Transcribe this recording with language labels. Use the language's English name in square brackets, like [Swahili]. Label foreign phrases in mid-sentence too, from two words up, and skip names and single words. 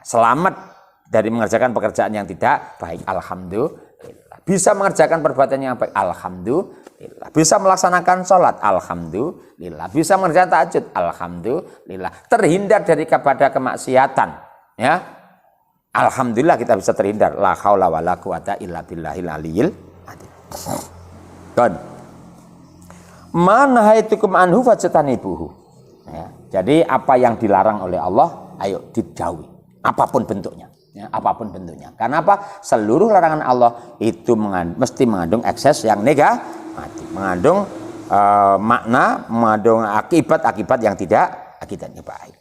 [Indonesian] Selamat dari mengerjakan pekerjaan yang tidak baik, alhamdulillah. Bisa mengerjakan perbuatan yang baik, alhamdulillah. Bisa melaksanakan sholat, alhamdulillah. Bisa mengerjakan tahajud, alhamdulillah. Terhindar dari kepada kemaksiatan, ya, alhamdulillah kita bisa terhindar. [Arabic] لا حول ولا قوة إلا بالله العلي العظيم. وما نهيتكم عنه فاجتنبوه. [Indonesian] Ya, jadi apa yang dilarang oleh Allah, ayo dijauhi, apapun bentuknya. Ya, apapun bentuknya. Karena apa? Seluruh larangan Allah itu mesti mengandung ekses yang negatif, mengandung makna, mengandung akibat-akibat yang tidak akibatnya baik.